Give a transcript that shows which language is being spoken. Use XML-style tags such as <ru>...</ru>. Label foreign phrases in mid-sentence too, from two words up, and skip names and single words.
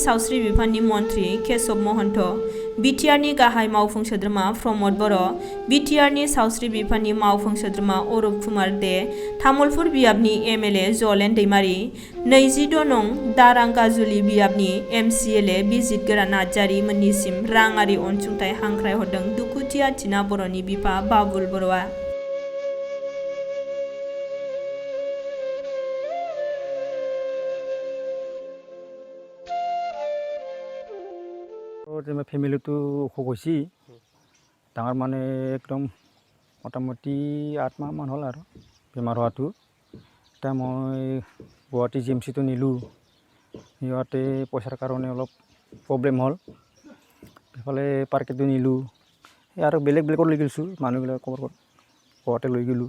<brx>सावस्रि बिफाननि मन्त्रि केशव महन्त, बिटिआरनि गाहाय मावफुं सोद्रोमा प्रमद बर', बिटिआरनि सावस्रि बिफाननि मावफुं सोद्रोमा अरुप कुमार दे, तामुलपुर बियाबनि एमएलए जलेन दैमारि, 26 नं दारांगाजुलि बियाबनि एमसिएलए बिजित गोरा नार्जारि मोननिसिम राङारि अनसुंथाइ हांख्रायहरदों दुखुथिया टिना बर'नि बिफा बाबुल बर'आ।</brx> <as>फैमिली तो গৈছি ডাঙৰ মানে একদম মোটামুটি 8 মাহ মান হ'ল আৰু বেমাৰ হোৱাটো। এতিয়া মই গুৱাহাটী জিএমচিটো নিলোঁ, সিহঁতে পইচাৰ কাৰণে অলপ প্ৰব্লেম হ'ল। সেইফালে পাৰ্কেটো নিলোঁ, আৰু বেলেগ বেলেগত লৈ গৈছোঁ, মানুহবিলাক ক'ৰবাতে লৈ গ'লোঁ।</as>